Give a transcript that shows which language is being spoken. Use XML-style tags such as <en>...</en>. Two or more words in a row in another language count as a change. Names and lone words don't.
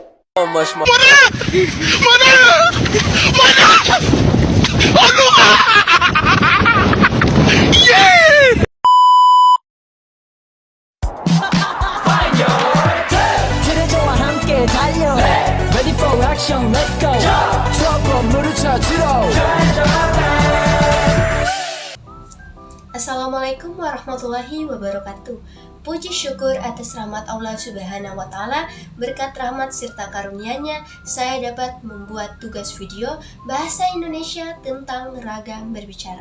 <id>Mas</id> <ko>그대와 함께 달려</ko> <en>Ready for action, let's go</en> <ko>트럭으로 물을 쳐주러</ko> <ar>السلام عليكم ورحمة الله وبركاته.</ar> <id>Puji syukur atas rahmat Allah</id> <ar>سبحانه وتعالى.</ar> <id>Berkat rahmat serta karunia-Nya, saya dapat membuat tugas video bahasa Indonesia tentang ragam berbicara.</id>